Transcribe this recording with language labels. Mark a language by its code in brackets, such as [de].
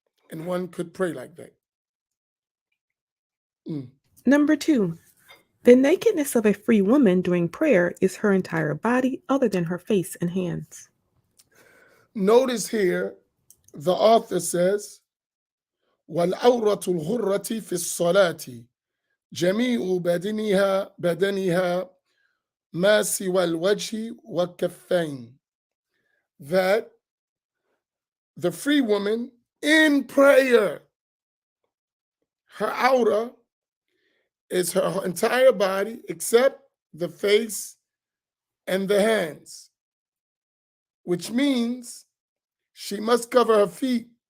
[en] And one could pray like that. Number two, the nakedness of a free woman during prayer is her entire body other than her face and hands. Notice here, the author says, [ar] وَالْعَوْرَةُ الْغُرَّةِ فِي الصَّلَاةِ جَمِيعُ بدنها ما سوى الوجه والكفين. [en] That the free woman in prayer, her aura is her entire body except the face and the hands, which means she must cover her feet.